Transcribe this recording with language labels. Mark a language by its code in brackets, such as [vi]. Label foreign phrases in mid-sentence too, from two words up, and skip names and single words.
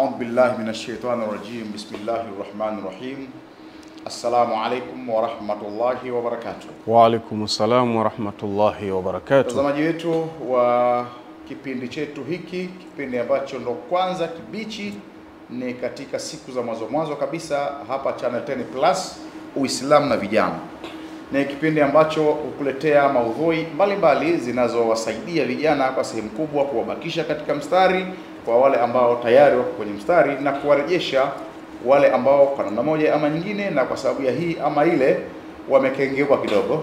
[ar] بالله من الشيطان الرجيم بسم الله الرحمن الرحيم السلام عليكم ورحمة الله وبركاته. وعليكم السلام ورحمة الله وبركاته. [sw] Watazamaji wetu wa kipindi chetu hiki, kipindi ambacho ndo kwanza kibichi ni katika siku za mwanzo kabisa hapa Channel 10 Plus Uislamu na vijana. Ni kipindi ambacho hukuletea maudhui mbalimbali zinazowasaidia vijana kwa sehemu kubwa kuwabakisha katika mstari kwa wale ambao tayari wako kwenye mstari na kuwarejesha wale ambao kwa namna moja ama nyingine na kwa sababu ya hii ama ile wamekengeuka kidogo.